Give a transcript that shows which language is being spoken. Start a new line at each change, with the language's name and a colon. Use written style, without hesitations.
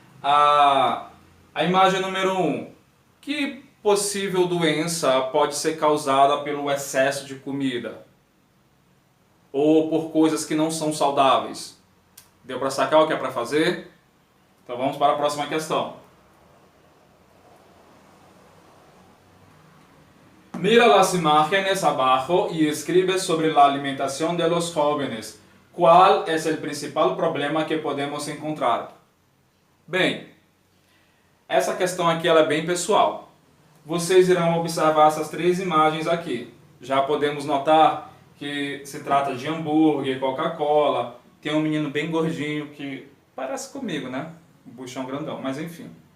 Portuguese: A imagem número 1. Que possível doença pode ser causada pelo excesso de comida? Ou por coisas que não são saudáveis? Deu para sacar o que é para fazer? Então vamos para a próxima questão.
Spanish: Mira las imágenes abajo y escribe sobre la alimentación de los jóvenes. ¿Cuál es el principal problema que podemos encontrar?
Portuguese: Bem, essa questão aqui ela é bem pessoal. Vocês irão observar essas 3 imagens aqui. Já podemos notar que se trata de hambúrguer, Coca-Cola. Tem um menino bem gordinho que parece comigo, né? Um buchão grandão, mas enfim.